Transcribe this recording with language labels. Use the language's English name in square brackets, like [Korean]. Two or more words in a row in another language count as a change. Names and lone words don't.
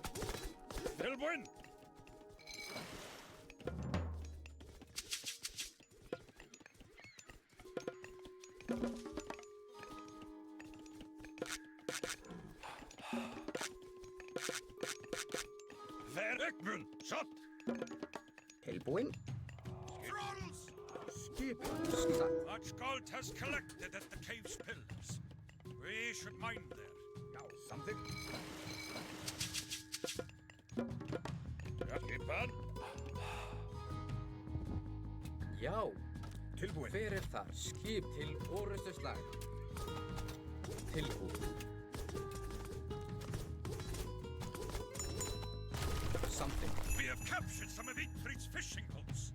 [Icelandic] Tilbúinn. Verkmun, satt. Tilbúinn. Trolls! Skipan. Satt. [English] Much gold has collected at the cave's pillars. We should mine there. [Icelandic] Já, samþykkt. Skipan. Já. Tilbúinn. Hver þar? Skip til orustuslag. Tilbúin. Samþykkt. [English] We have captured some of Igfrid's fishing boats.